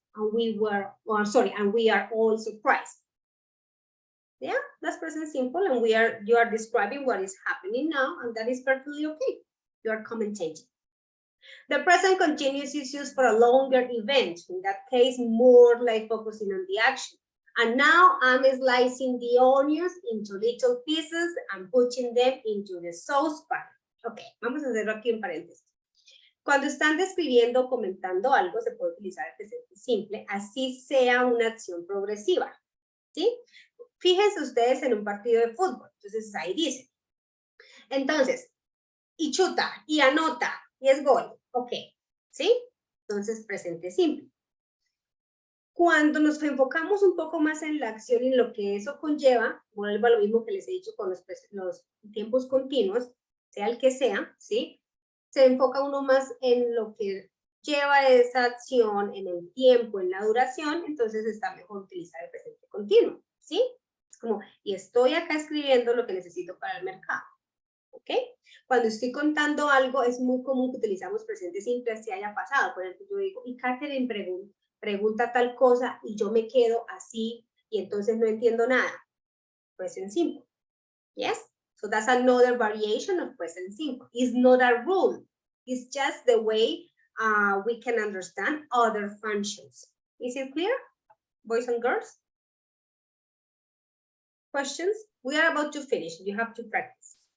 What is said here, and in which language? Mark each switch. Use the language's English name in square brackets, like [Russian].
[English] And we are all surprised. Yeah, that's present simple, and you are describing what is happening now, and that is perfectly okay. You are commentating. The present continuous is used for a longer event. In that case, more like focusing on the action. And now I'm slicing the onions into little pieces and putting them into the saucepan. [Spanish] Ok, vamos a hacerlo aquí en paréntesis. Cuando están describiendo o comentando algo, se puede utilizar el presente simple, así sea una acción progresiva. ¿Sí? Fíjense ustedes en un partido de fútbol. Entonces ahí dice. Entonces, y chuta, y anota, y es gol. Ok, ¿sí? Entonces, presente simple. Cuando nos enfocamos un poco más en la acción y lo que eso conlleva, vuelvo a lo mismo que les he dicho con los tiempos continuos, sea el que sea, ¿sí? Se enfoca uno más en lo que lleva esa acción, en el tiempo, en la duración, entonces está mejor utilizar el presente continuo, ¿sí? Es como, y estoy acá escribiendo lo que necesito para el mercado, ¿ok? Cuando estoy contando algo, es muy común que utilizamos presente simple, así haya pasado. Por ejemplo, yo digo, y Catherine pregunta tal cosa y yo me quedo así y entonces no entiendo nada. [English] Present simple. Yes? So that's another variation of present simple. It's not a rule. It's just the way we can understand other functions. Is it clear, boys and girls? Questions? We are about to finish. You have to practice.